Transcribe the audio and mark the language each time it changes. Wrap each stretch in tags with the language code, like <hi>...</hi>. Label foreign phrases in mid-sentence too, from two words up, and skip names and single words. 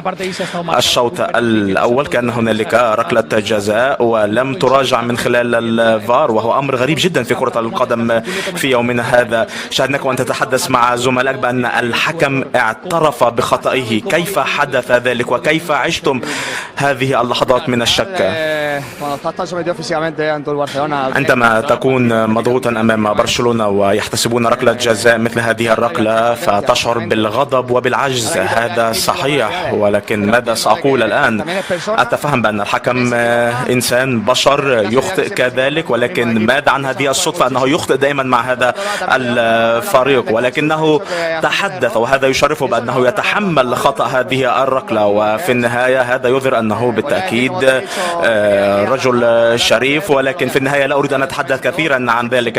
<ar>الشوط الأول كان هنالك ركلة جزاء ولم تراجع من خلال الفار، وهو أمر غريب جدا في كرة القدم في يومنا هذا. شاهدناك وأنت تتحدث مع زملائك بأن الحكم اعترف بخطئه. كيف حدث ذلك وكيف عشتم هذه اللحظات من الشك؟</ar> <es>cuando estás tan sometido físicamente ante el Barcelona.</es> <ar>عندما تكون مضغوطا أمام برشلونة ويحتسبون ركلة جزاء مثل هذه الركلة فتشعر بالغضب وبالعجز، هذا صحيح، ولكن ماذا سأقول الآن؟ أتفهم بأن الحكم إنسان بشر يخطئ كذلك، ولكن ماذا عن هذه الصدفة أنه يخطئ دائما مع هذا الفريق، ولكنه تحدث وهذا يشرفه بأنه يتحمل خطأ هذه الركلة، وفي النهاية هذا يظهر أنه بالتأكيد رجل شريف، ولكن في النهاية لا أريد أن أتحدث كثيرا عن ذلك.</ar>